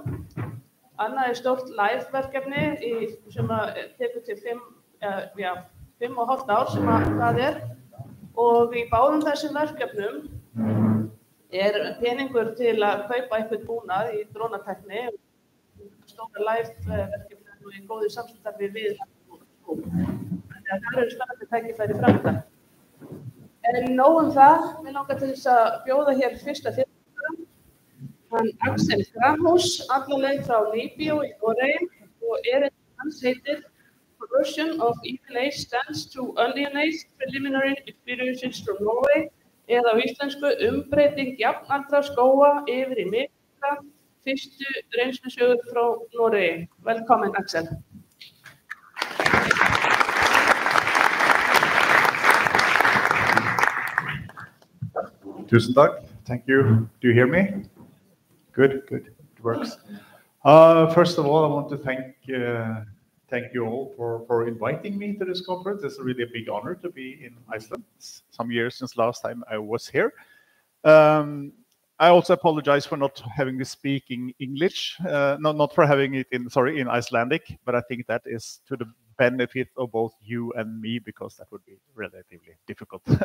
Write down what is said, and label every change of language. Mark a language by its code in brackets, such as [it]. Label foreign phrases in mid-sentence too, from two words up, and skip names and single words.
[is] Annað stórt live-verkefni sem tekur til 5,5 ár sem það og í báðum þessum verkefnum peningur til að kaupa eitthvað búnað í drónatækni, stóra live-verkefni og í góðu samstarfi við þannig að það eru spennandi tækifæri framöndan. En nóg það, við langar til þess að bjóða hér fyrsta fyrirspurn, hann Axel Gramhus, alla leið frá Líbíu í Noregi og erindi hans heitir Conversion of Even Age Stands to Alienate Preliminary Experiences from Norway, eða á íslensku umbreyting jafnaldra skóga yfir í mikla, fyrstu reynslusögur frá Noregi. Velkomin, Axel. [no] Tusen takk. [en] Thank you. Do you hear me? Good, good. It works. First of all, I want to thank you all for inviting me to this conference. It's really a big honor to be in Iceland. It's some years since last time I was here. I also apologize for not having this speaking English, not for having it in Icelandic, but I think that is to the benefit of both you and me, because that would be relatively difficult.